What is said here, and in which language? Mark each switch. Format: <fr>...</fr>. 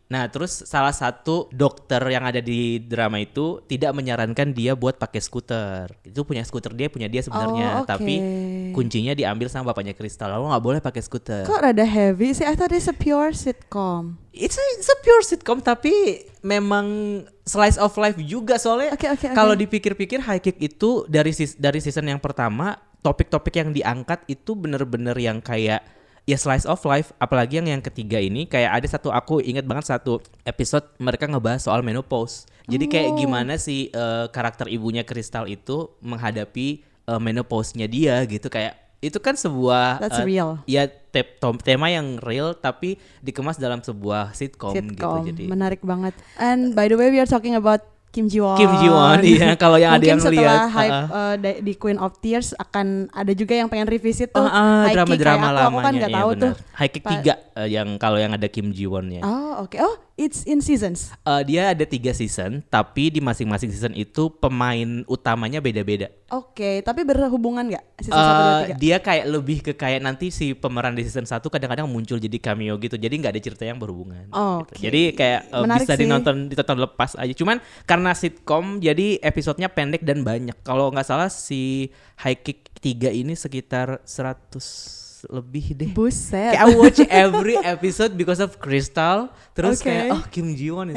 <id>Nah terus salah satu dokter yang ada di drama itu tidak menyarankan dia buat pakai skuter. Itu punya skuter dia sebenarnya,</id> <en>okay.</en> <id>tapi kuncinya diambil sama bapaknya Crystal. Lalu nggak boleh pakai skuter. Kok rada</id> <en>heavy</en> <id>sih?</id> <en>I thought it's a pure sitcom. It's a pure sitcom</en> <id>tapi memang</id> <en>slice of life</en> <id>juga soalnya.</id> <en>Okay.</en> <id>Kalau dipikir-pikir High Kick itu dari season yang pertama topik-topik yang diangkat itu bener-bener yang kayak ya</id> <en>slice of life,</en> <id>apalagi yang ketiga ini kayak ada aku ingat banget satu episode mereka ngebahas soal menopause. Jadi kayak gimana sih karakter ibunya Crystal itu menghadapi menopause-nya dia gitu, kayak itu kan sebuah</id> <en>That's real.</en> <id>Ya tema yang real tapi dikemas dalam sebuah sitcom gitu. Jadi menarik banget.</id> <en>And by the way we are talking about Kim Ji Won.</en> <id>Iya, kalau yang ada yang lihat. Mungkin setelah hype di Queen of Tears akan ada juga yang pengen revisit tuh drama-drama lamanya. Aku kan nggak tahu tuh. High Kick 3 yang kalau yang ada Kim Ji Won-nya.</id> <en>Oh oke. Oh it's in seasons.</en> <id>Dia ada 3 season, tapi di masing-masing season itu pemain utamanya beda-beda. Oke, tapi berhubungan nggak season 1, 2, 3? Dia kayak lebih ke kayak nanti si pemeran di season 1 kadang-kadang muncul jadi cameo gitu. Jadi nggak ada cerita yang berhubungan. Gitu. Jadi kayak bisa sih. ditonton lepas aja. Cuman karena sitcom jadi episodenya pendek dan banyak. Kalau nggak salah si High Kick 3 ini sekitar 100 lebih deh. Buset. Kayak</id> <en>I watch every episode because of Crystal.</en> <id>Terus kayak</id> <en>Kim Ji Won is</en>